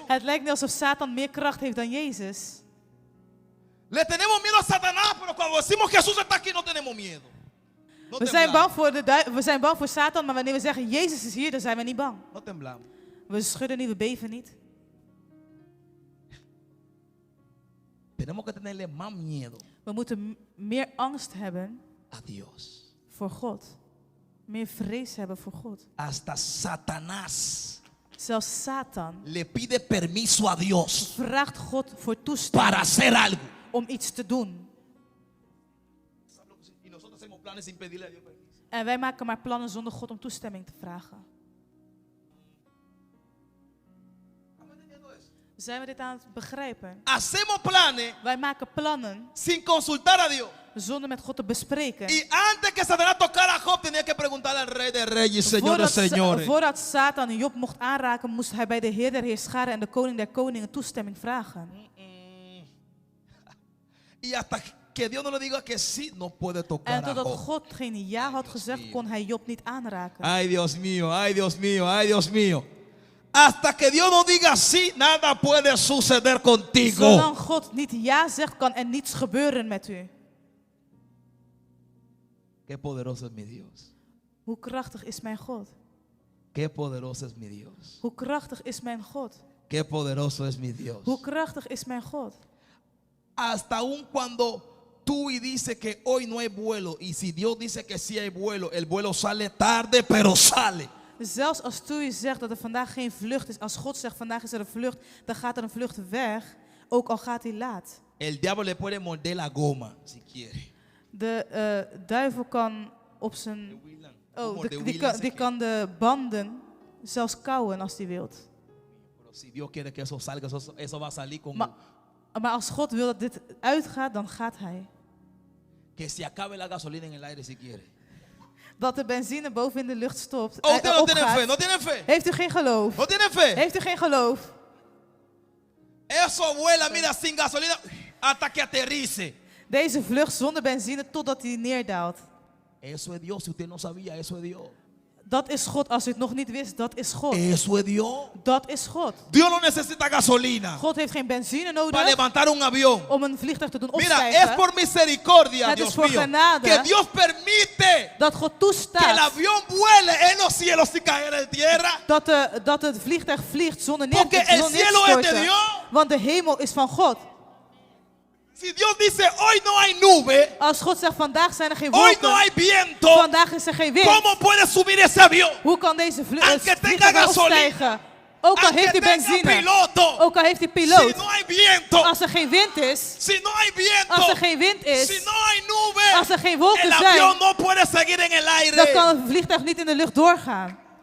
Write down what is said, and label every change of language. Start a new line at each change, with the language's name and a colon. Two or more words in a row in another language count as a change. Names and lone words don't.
Dutch: Het lijkt net alsof Satan meer kracht heeft dan Jezus.
Spanish: Le tenemos miedo a Satanás, pero cuando decimos Jesús está aquí no tenemos miedo. No
Dutch: We zijn,
Spanish: temblamos.
Dutch: we zijn bang voor Satan, maar wanneer we zeggen Jezus is hier, dan zijn we niet bang.
Spanish: No temblamos.
Dutch: We schudden niet, we beven niet.
Spanish: Tenemos que tenerle más miedo
Dutch: We moeten meer angst hebben
Spanish: a Dios.
Dutch: voor God. Meer vrees hebben voor God.
Spanish: Hasta Satanás
Dutch: Zelfs Satan
Spanish: le pide permiso a Dios
Dutch: vraagt God voor
Spanish: para
Dutch: toestemming
Spanish: hacer algo.
Dutch: om iets te doen.
Spanish: Y nosotros hacemos planes sin pedirle a Dios permiso.
Dutch: En wij maken maar plannen zonder God om toestemming te vragen. Zijn we dit aan het begrijpen?
Spanish: Hacemos planes
Dutch: Wij maken plannen
Spanish: sin consultar a Dios.
Dutch: Zonder met God te bespreken.
Spanish: Y antes que Satanás tocara a Job, tenía que preguntarle al Rey de Reyes y Señor de Señores.
Dutch: Voordat Satan Job mocht aanraken, moest hij bij de Heer der Heerscharen en de Koning der Koningen toestemming vragen.
Spanish: Y hasta que Dios no le diga que sí, no puede tocar
Dutch: En
Spanish: a
Dutch: totdat
Spanish: Job.
Dutch: God geen ja had gezegd, kon hij Job niet aanraken.
Spanish: Ay, Dios mío, ay, Dios mío, ay, Dios mío. Hasta que Dios no diga sí, nada puede suceder contigo.
Dutch: Zolang God niet ja zegt, kan er niets gebeuren met u.
Spanish: Qué poderoso es mi Dios.
Dutch: Hoe krachtig is mijn God?
Spanish: Qué poderoso es mi Dios.
Dutch: Hoe krachtig is mijn God?
Spanish: Qué poderoso es mi Dios.
Dutch: Hoe krachtig is mijn God?
Spanish: Hasta aun cuando tú y dice que hoy no hay vuelo, y si Dios dice que sí hay vuelo, el vuelo sale tarde, pero sale.
Dutch: Zelfs als Toei zegt dat er vandaag geen vlucht is, als God zegt vandaag is er een vlucht, dan gaat er een vlucht weg, ook al gaat hij laat.
Spanish: El diablo le puede morder la goma, si quiere.
Dutch: De duivel kan op zijn... Oh, die kan de banden zelfs kauwen als hij wilt.
Spanish: Pero si Dios quiere que eso salga, eso va a salir con
Dutch: Maar als God wil dat dit uitgaat, dan gaat hij.
Spanish: que se acabe la gasolina en el aire si quiere.
Dutch: Dat de benzine boven in de lucht stopt.
Spanish: Oh, usted no tiene
Dutch: opgaat.
Spanish: fe, no tiene fe.
Dutch: Heeft u geen geloof?
Spanish: No tiene fe.
Dutch: Heeft u geen geloof?
Spanish: Eso vuela, mira, sin gasolina hasta que aterrice.
Dutch: Deze vlucht zonder benzine totdat hij neerdaalt.
Spanish: Eso es Dios, si usted no sabía, eso es Dios.
Dutch: Dat is God. Als u het nog niet wist, dat is God.
Spanish: Eso es Dios.
Dutch: Dat is God.
Spanish: Dios no necesita gasolina
Dutch: God heeft geen benzine
Spanish: para
Dutch: nodig
Spanish: levantar un avión.
Dutch: om een vliegtuig te doen
Spanish: Mira, es
Dutch: opstijgen.
Spanish: por misericordia,
Dutch: Het is
Spanish: Dios
Dutch: voor
Spanish: mío,
Dutch: genade.
Spanish: que Dios permite
Dutch: Dat God
Spanish: que el
Dutch: toestaat
Spanish: avión vuele en los cielos sin caer en tierra.
Dutch: dat het vliegtuig vliegt zonder
Spanish: Porque el cielo es de
Dutch: neerstorten.
Spanish: Dios.
Dutch: Want de hemel is van God.
Spanish: Si Dios dice hoy no hay nube,
Dutch: Als God zegt vandaag zijn er geen
Spanish: hoy no
Dutch: wolken,
Spanish: hay viento,
Dutch: vandaag is er geen wind.
Spanish: ¿cómo puede subir ese avión?
Dutch: Hoe kan deze
Spanish: Aunque tenga
Dutch: vliegtuig weer
Spanish: gasolina,
Dutch: opstijgen? Ook al
Spanish: Aunque
Dutch: heeft hij
Spanish: tenga
Dutch: benzine,
Spanish: piloto,
Dutch: ook al heeft hij
Spanish: si
Dutch: piloot.
Spanish: no hay viento,
Dutch: Als er geen wind is,
Spanish: si no hay viento,
Dutch: als er geen wind
Spanish: si
Dutch: is,
Spanish: no hay nube,
Dutch: als er geen wolken
Spanish: el
Dutch: zijn,
Spanish: avión no puede seguir en el
Dutch: dan
Spanish: aire.
Dutch: kan het vliegtuig niet in de lucht doorgaan.